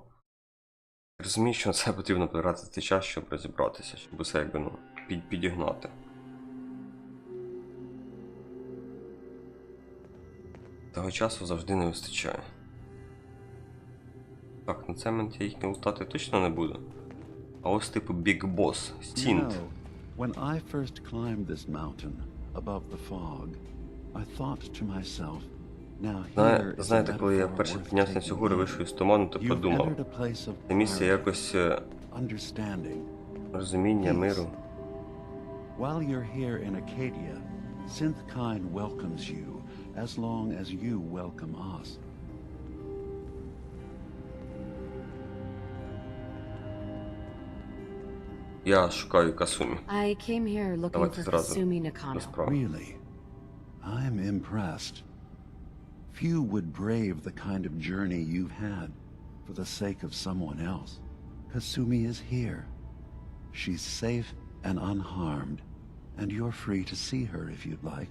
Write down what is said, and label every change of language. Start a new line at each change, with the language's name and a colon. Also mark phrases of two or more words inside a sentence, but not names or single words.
Ukrainian: Розумію, що це потрібно потратити час, щоб розібратися, щоб усе якби, ну, підігнати. Того часу завжди не вистачає. Так, на цей момент я їх не лутати точно не буду. А ось типу Big Boss, Stint.
English: When I first climbed this mountain above the fog, I thought to myself, now here is
Ukrainian: Знаєте, коли я вперше піднявся на цю гору, вийшов із туману, то подумав, це місце якось розуміння, миру.
English: While you're here in Acadia, Synthkind welcomes you as long as you welcome us.
Ukrainian: Я шукаю Касумі.
English: I came here looking
Ukrainian: Давайте
English: for
Ukrainian: зразу
English: Kasumi
Ukrainian: до
English: Nakano.
Ukrainian: справи.
English: Really? I'm impressed. Few would brave the kind of journey you've had for the sake of someone else. Kasumi is here. She's safe and unharmed, and you're free to see her if you'd like.